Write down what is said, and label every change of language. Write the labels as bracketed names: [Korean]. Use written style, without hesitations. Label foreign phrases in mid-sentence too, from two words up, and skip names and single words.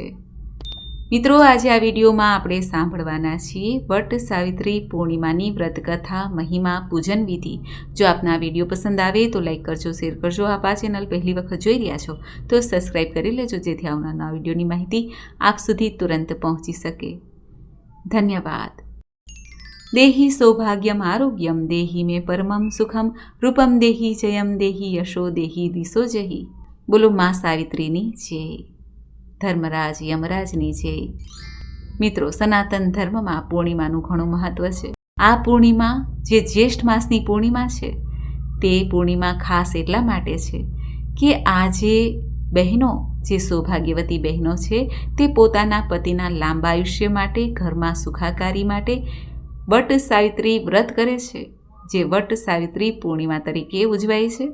[Gujarati] મિત્રો, આજે આ વિડીયોમાં આપણે સાંભળવાના છીએ વટ સાવિત્રી પૂર્ણિમાની વ્રતકથા, મહિમા, પૂજન વિધિ। જો આપને આ વિડીયો પસંદ આવે તો લાઈક કરજો, શેર કરજો। આપ આ ચેનલ પહેલી વખત જોઈ રહ્યા છો તો સબસ્ક્રાઈબ કરી લેજો, જેથી આવનારા વિડીયોની માહિતી આપ સુધી તુરંત પહોંચી શકે। ધન્યવાદ। [Sanskrit] देहि सौभाग्यम आरोग्यम देहि में परमम सुखम रूपम देहि जयम देहि यशो देहि दिशो जहि। [Gujarati] બોલો માં સાવિત્રીની જય, ધર્મરાજ યમરાજની જય। [Hindi] मित्रों, सनातन धर्म में [Gujarati] पूर्णिमाનું ઘણું મહત્વ છે। આ પૂર્ણિમા જે જ્યેષ્ઠ માસની પૂર્ણિમા છે તે પૂર્ણિમા ખાસ એટલા માટે છે કે આજે બહેનો, જે સૌભાગ્યવતી બહેનો છે, તે પોતાના પતિના લાંબા આયુષ્ય માટે, ઘરમાં સુખાકારી માટે વટ સાવિત્રી વ્રત કરે છે, જે વટ સાવિત્રી પૂર્ણિમા તરીકે ઉજવાય છે।